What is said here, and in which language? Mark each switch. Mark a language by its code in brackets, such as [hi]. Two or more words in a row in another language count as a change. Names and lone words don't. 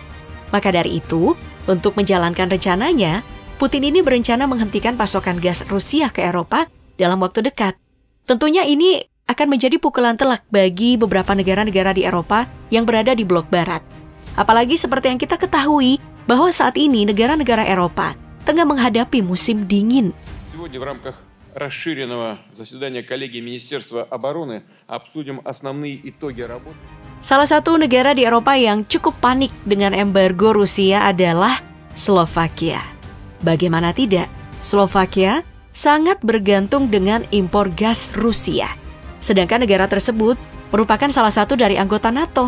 [id] Maka dari itu, untuk menjalankan rencananya, Putin ini berencana menghentikan pasokan gas Rusia ke Eropa dalam waktu dekat. Tentunya ini akan menjadi pukulan telak bagi beberapa negara-negara di Eropa yang berada di blok Barat. Apalagi seperti yang kita ketahui bahwa saat ini negara-negara Eropa tengah menghadapi musim dingin. [ru] Сегодня в рамках расширенного заседания коллегии Министерства обороны обсудим основные итоги работы. [id] Salah satu negara di Eropa yang cukup panik dengan embargo Rusia adalah Slovakia. Bagaimana tidak, Slovakia sangat bergantung dengan impor gas Rusia. Sedangkan negara tersebut merupakan salah satu dari anggota NATO.